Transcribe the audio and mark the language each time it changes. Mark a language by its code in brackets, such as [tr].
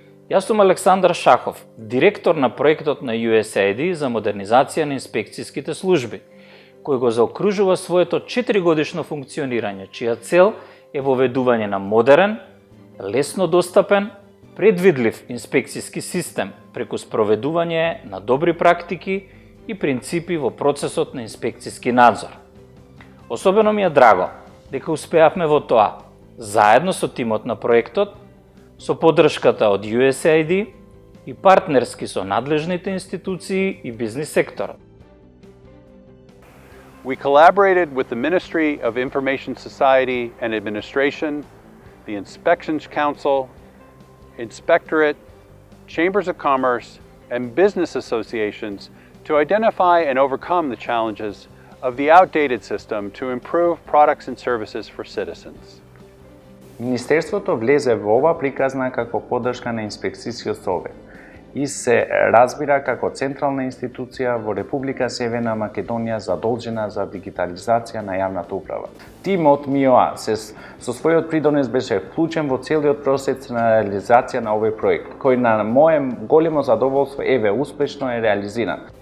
[mk] Јас сум Александар Шахов, директор на проектот на USAID за модернизација на инспекцијските служби, кој го заокружува своето 4-годишно функционирање, чија цел е воведување на модерен, лесно достапен, предвидлив инспекцијски систем преку спроведување на добри практики и принципи во процесот на инспекцијски надзор. Особено ми е драго дека успеавме во тоа, заедно со тимот на проектот, со поддршката од USAID и партнерски со надлежните институции и бизнис секторот. [en] We collaborated with the Ministry of Information Society and Administration, the Inspections Council, Inspectorate, Chambers of Commerce, and business associations to identify and overcome the challenges of the outdated system to improve products and services for citizens. [mk] Министерството влезе во ова приказна како поддршка на инспекцијскиот совет и се разбира како централна институција во Република Северна Македонија задолжена за дигитализација на јавната управа. Тимот МИОА со својот придонес беше вклучен во целиот процес на реализација на овој проект, кој на мое големо задоволство успешно е реализиран.